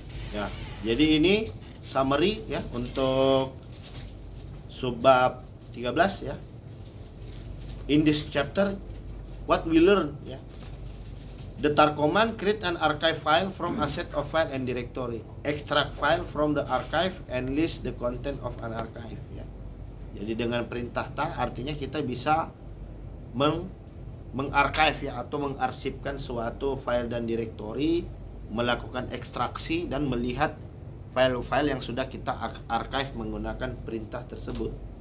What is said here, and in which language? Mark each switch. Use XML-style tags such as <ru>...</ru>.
<id>Ya, jadi ini summary ya untuk subbab 13 ya.</id> <en>In this chapter, what we learn ya. The tar command create an archive file from a set of file and directory. Extract file from the archive and list the content of an archive ya.</en> <id>Jadi dengan perintah tar artinya kita bisa mengarchive ya, atau mengarsipkan suatu file dan directory, melakukan ekstraksi dan melihat file-file yang sudah kita archive menggunakan perintah tersebut.</id>